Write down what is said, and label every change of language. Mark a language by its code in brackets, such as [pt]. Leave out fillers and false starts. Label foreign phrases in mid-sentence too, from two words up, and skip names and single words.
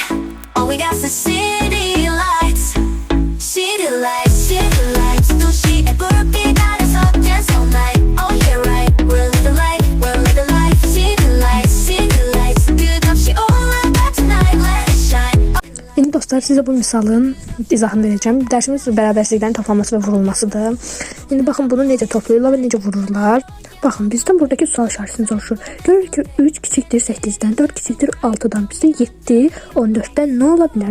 [en] All we got's the city lights, city lights, city lights. [ko] 도시의 불빛 아래서 [en] dance all night. Oh yeah, right, we'll live the light, we'll live the life. City lights, city lights, build up, she all I got tonight, let it shine. [az] İndi dostlar, sizə bu misalın izahını verəcəm. Dərsimiz bərabərsizliklərin toplanması və vurulmasıdır. İndi baxın, bunu necə toplayırlar və necə vururlar. Baxın, bizdən buradakı sual işarəsini soruşur. Görürük ki, 3 kiçikdir 8-dən, 4 kiçikdir 6-dan, bizdə 7, 14-dən nə ola bilər?